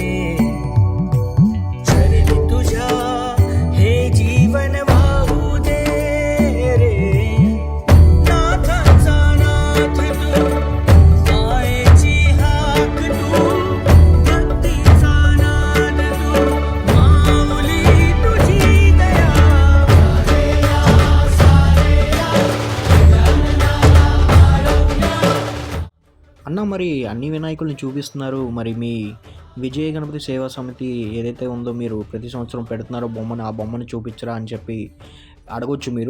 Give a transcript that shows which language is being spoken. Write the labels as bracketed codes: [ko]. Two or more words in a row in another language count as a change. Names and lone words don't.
[mr] चरणी तुझ्या हे जीवन वाहू दे रे. नाथांचा नाथ तू, मायेची हाक तू, भक्तीचा नाद तू, माऊली तुझी दया. [te] అన్న మరి అన్ని వినాయకుల్ని చూపిస్తున్నారు, మరి మీ విజయ గణపతి సేవా సమితి ఏదైతే ఉందో మీరు ప్రతి సంవత్సరం పెడుతున్నారో బొమ్మను, ఆ బొమ్మను చూపించరా అని చెప్పి అడగొచ్చు మీరు.